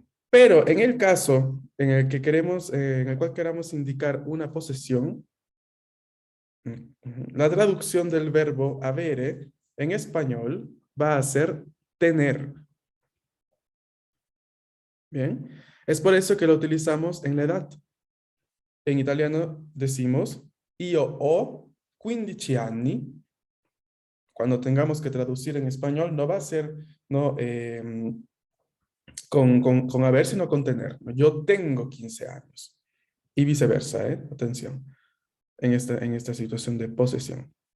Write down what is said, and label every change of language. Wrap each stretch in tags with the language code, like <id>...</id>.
<es>Pero en el caso en el que en el cual queramos indicar una posesión, la traducción del verbo avere en español va a ser tener. Bien, es por eso que lo utilizamos en la edad. En italiano decimos</es> <it>io ho 15 anni.</it> <es>Cuando tengamos que traducir en español no va a ser no, con haber, sino con tener. Yo tengo 15 años. Y viceversa, ¿eh? Atención, en esta situación de posesión.</es>